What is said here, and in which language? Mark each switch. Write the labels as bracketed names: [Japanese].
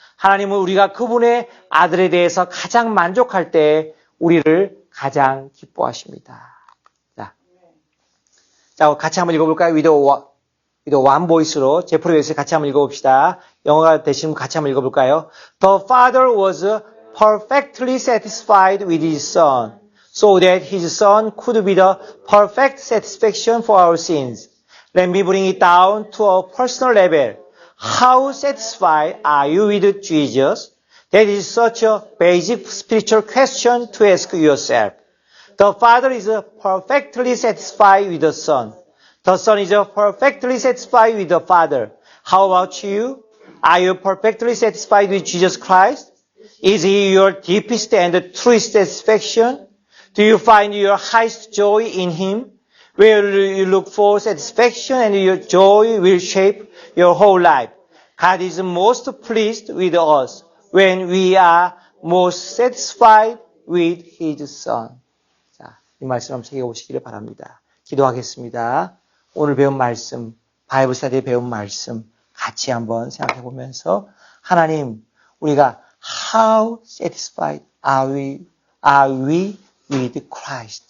[Korean] 하나님은 우리가 그분의 아들에 대해서 가장 만족할 때 우리를 가장 기뻐하십니다. 자, 같이 한번 읽어볼까요? 위도 [English] one voice [Korean] 로 제프리 웨슬리 같이 한번 읽어봅시다. 영어가 되시면 같이 한번 읽어볼까요? [English] The Father was perfectly satisfied with His Son, so that His Son could be the perfect satisfaction for our sins. Let me bring it down to a personal level. How satisfied are you with Jesus? That is such a basic spiritual question to ask yourself. The Father is perfectly satisfied with the Son. The Son is perfectly satisfied with the Father. How about you? Are you perfectly satisfied with Jesus Christ? Is He your deepest and truest satisfaction? Do you find your highest joy in Him? Where you look for satisfaction and your joy will shape your whole life. God is most pleased with us when we are most satisfied with His Son. [Korean] 자, 이 말씀 한번 새겨보시기를 바랍니다. 기도하겠습니다. 오늘 배운 말씀, 바이블 스터디에 배운 말씀 같이 한번 생각해 보면서 하나님, 우리가 [English] how satisfied are we with Christ?